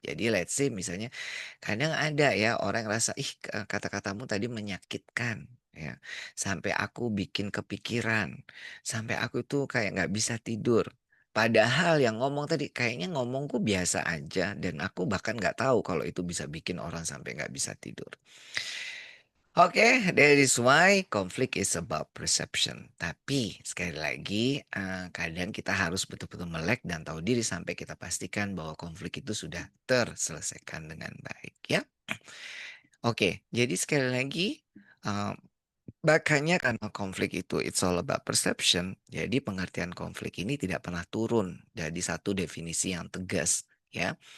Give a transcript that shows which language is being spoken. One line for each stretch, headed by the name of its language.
Indonesian: Jadi
English: let's say
Indonesian: misalnya kadang ada ya orang ngerasa, "Ih, kata-katamu tadi menyakitkan," ya. Sampai aku bikin kepikiran, sampai aku tuh kayak nggak bisa tidur. Padahal yang ngomong tadi kayaknya ngomongku biasa aja dan aku bahkan nggak tahu kalau itu bisa bikin orang sampai nggak bisa tidur.
English: Oke, that is why conflict is about perception.
Indonesian: Tapi sekali lagi, kadang kita harus betul-betul melek dan tahu diri sampai kita pastikan bahwa konflik itu sudah terselesaikan dengan baik ya. Oke, jadi sekali lagi, eee, makanya karena konflik itu
English: it's all about perception,
Indonesian: jadi pengertian konflik ini tidak pernah turun dari satu definisi yang tegas ya.